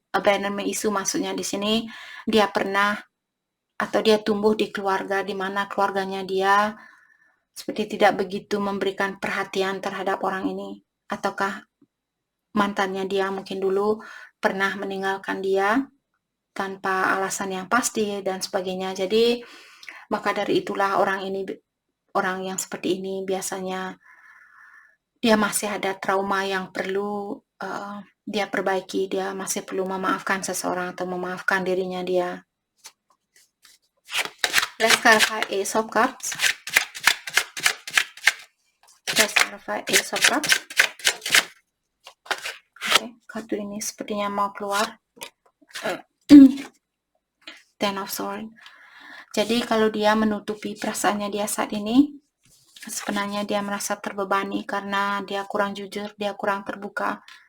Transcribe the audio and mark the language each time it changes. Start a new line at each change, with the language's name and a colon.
Indonesian: Abandonment issue maksudnya di sini dia pernah atau dia tumbuh di keluarga di mana keluarganya dia seperti tidak begitu memberikan perhatian terhadap orang ini, ataukah mantannya dia mungkin dulu pernah meninggalkan dia tanpa alasan yang pasti dan sebagainya. Jadi maka dari itulah orang yang seperti ini biasanya dia masih ada trauma yang perlu dia perbaiki. Dia masih perlu memaafkan seseorang atau memaafkan dirinya dia.
English: Let's clarify Ace of Cups. Let's clarify Ace of Cups.
Indonesian: Kartu ini sepertinya mau keluar. Ten of Swords. Jadi kalau dia menutupi perasaannya dia saat ini, sebenarnya dia merasa terbebani karena dia kurang jujur, dia kurang terbuka.